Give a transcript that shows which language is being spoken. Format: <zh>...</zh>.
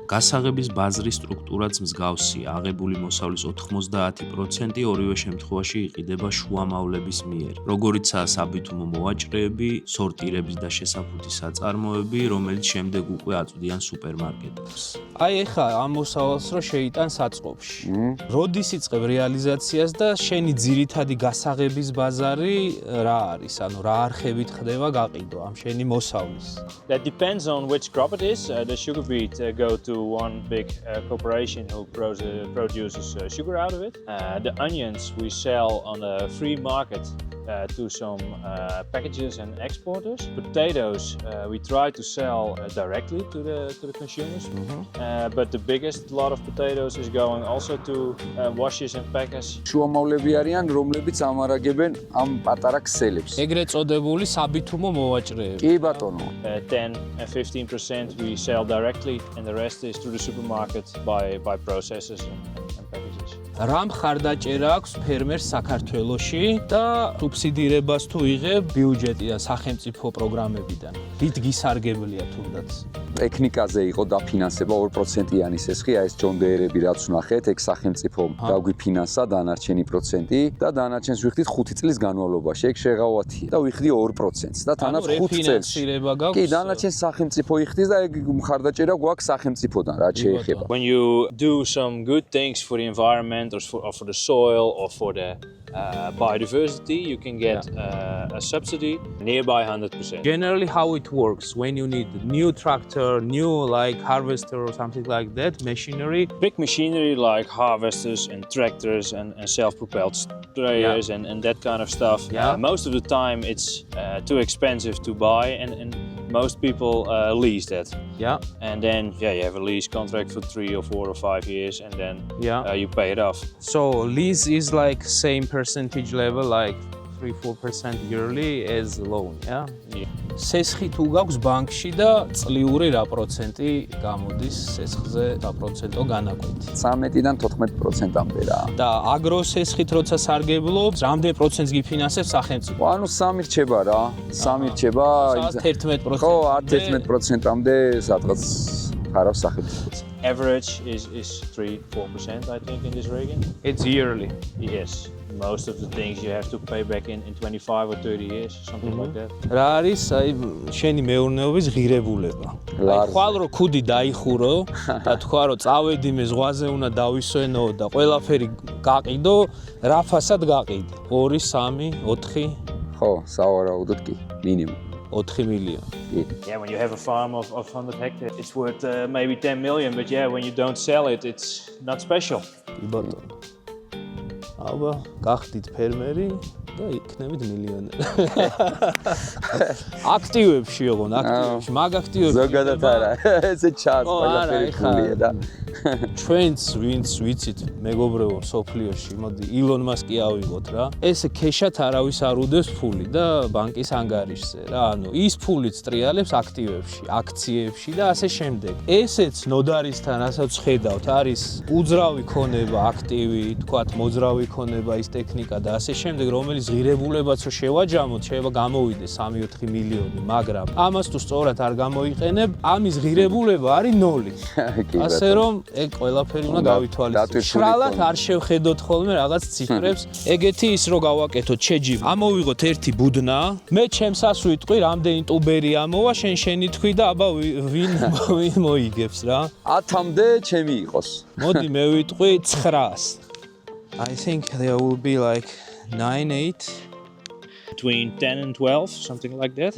<ka>გასაღების ბაზრის სტრუქტურაც მსგავსია. აღებული მოსავლის 90% ორივე შემთხვევაში იყიდება შუამავლების მიერ, როგორიცაა საბითუმო მოვაჭრეები, სორტირების და შესაფუთის საწარმოები, რომელიც შემდეგ უკვე აწვდიან სუპერმარკეტებს. აი ეხა ამ მოსავალს რო შეიტან საწყობში. როდის იწყებ რეალიზაციას და შენი ძირითადი გასაღების ბაზარი რა არის? ანუ რა არხებით ხდება გაყიდვა ამ შენი მოსავლის?</ka> <en>That depends on which crop it is. The sugar beet go to one big corporation who produces sugar out of it. The onions we sell on the free market to some packages and exporters. Potatoes we try to sell directly to the consumers. But the biggest lot of potatoes is going also to washers and packers.</en> <ka>შუამავლები არიან, რომლებიც ამარაგებენ ამ პატარა ქსელებს. ეგრეთ წოდებული საბითუმო მოვაჭრეები. კი ბატონო.</ka> <en>10 and 15% we sell directly, and the rest is to the supermarket by processors and packages.</en> <ka>რა მხარდაჭერა აქვს ფერმერს საქართველოში და სუბსიდირებას თუ იღებ ბიუჯეტიდან, სახელმწიფო პროგრამებიდან? რით გისარგებლია თუნდაც? ტექნიკაზე იყო დაფინანსება 2%-იანი სესხი, ეს ჯონ დეერები რაც ნახეთ, ეგ სახელმწიფო დაგვიფინანსა დანარჩენი პროცენტი და დანარჩენს ვიხდით 5 წლის განმავლობაში. ეგ შეღავათია და ვიხდი 2%-ს და თანაც 5 წელს. რეფინანსირება გაქვს? კი, დანარჩენს სახელმწიფო იხდის და ეგ მხარდაჭერა გვაქვს სახელმწიფოდან, რაც შეეხება.</ka> <en>When you do some good things for the environment or for the soil or for the biodiversity, you can get a subsidy nearby 100%. Generally how it works when you need new tractor, new like harvester or something like that, machinery. Big machinery like harvesters and tractors and self-propelled sprayers and that kind of stuff. Most of the time it's too expensive to buy and most people lease that. And then you have a lease contract for 3 or 4 or 5 years and then you pay it off. So lease is like same percentage level, like 3-4% yearly as loan, yeah?</en> <ka>სესხი თუ გაქვს ბანკში და წლიური რა პროცენტი გამოდის სესხზე საპროცენტო განაკვეთი? 13-დან 14%-მდე რა. და აგროსესხით როცა სარგებლობ, რამდენ პროცენტს გიფინანსებს სახელმწიფო? ანუ 3 რჩება რა. 3 რჩება. 11%. ხო, 11%-მდე სადღაც ხარავს სახელმწიფოც.</ka> <en>Average is 3-4%, I think, in this region. It's yearly. Yes. Most of the things you have to pay back in 25 or 30 years, something like that.</en> <ka>რა არის აი შენი მეურნეობის ღირებულება? აი ხვალ რო ქუდი დაიხურო და თქვა რომ წავედი მე ზღვაზე უნდა დავისვენო და ყველაფერი გაყიდო, რა ფასად გაყიდე? 2, 3, 4? ხო, სავარაუდოდ კი, მინიმუმ. 4 მილიონი.</ka> <en>Yeah, when you have a farm of 100 hectares, it's worth maybe 10 million, but when you don't sell it, it's not special.</en> <ka>კი ბატონო. აბა, გახდით ფერმერი და იქნებით მილიონერი. აქტივებში ოღონ, აქტივებში, მაგ აქტივებში. ზოგადად არა, ესე ჩანს ყველაფერი ფულია და ჩვენც ვინც ვიცით მეგობრებო სოფლიოში, მოდი ილონ მასკი ავიღოთ რა. ესე ქეშად არავის არ უდევს ფული და ბანკის ანგარიშზე რა. ანუ ის ფულიც ტრიალებს აქტივებში, აქციებში და ასე შემდეგ. ესეც ნოდარისთან რასაც ხედავთ, არის უძრავი ქონება, აქტივი, თქვათ მოძრავი ქონება, ის ტექნიკა და ასე შემდეგ, რომელიც ღირებულებაც რო შევაჯამოთ, შეიძლება გამოვიდეს 3-4 მილიონი, მაგრამ ამას თუ სწორად არ გამოიყენებ, ამის ღირებულება არის 0. ასე რომ ეგ ყველაფერი უნდა გავითვალისწინოთ. შრალად არ შევხედოთ ხოლმე რაღაც ციფრებს. ეგეთი ის რო გავაკეთოთ შეჯი. ამოვიღოთ ერთი ბუდნა, მე ჩემსას ვიტყვი, რამდენი ტუბერი ამოვა, შენი თქვი და აბა ვინ მოიგებს რა. 10-მდე ჩემი იყოს. მოდი მე ვიტყვი 900.</ka> <en>I think there will be like 9-8. Between 10 and 12, something like that.</en>